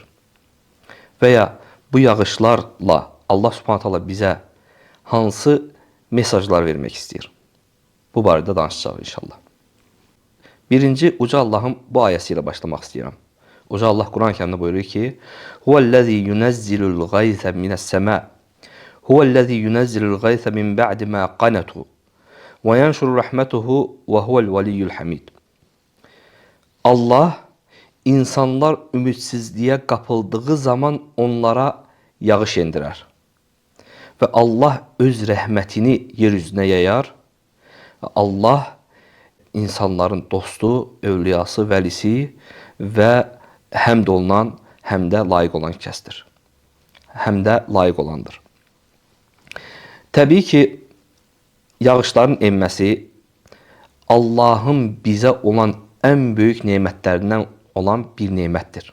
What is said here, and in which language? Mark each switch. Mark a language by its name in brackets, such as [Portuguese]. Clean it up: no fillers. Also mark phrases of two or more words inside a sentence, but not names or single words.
[Azerbaijani] Və ya bu yağışlarla Allah [Arabic] سبحانه تعالى [Azerbaijani] bizə hansı mesajlar vermək istəyir? Bu barədə danışacağıq inşallah. Birinci, Uca Allahın bu ayəsi ilə başlamaq istəyirəm. Uca Allah Quran-ı Kərimdə buyurur ki: [Arabic] "هو الذي ينزل الغيث من السماء. هو الذي ينزل الغيث من بعد ما قنطوا وينشر رحمته وهو الولي الحميد." [Azerbaijani] Allah insanlar ümidsizliğe kapıldığı zaman onlara yağış endirər. Ve Allah öz rəhmətini yeryüzünə yayar. Ve Allah insanların dostu, övliyası, vəlisi və həmd olunan, həm də layiq olan kəsdir. Həm də layiq olandır. Təbii ki, yağışların enməsi Allahın bizə olan ən böyük nemətlərindən olan bir nemətdir.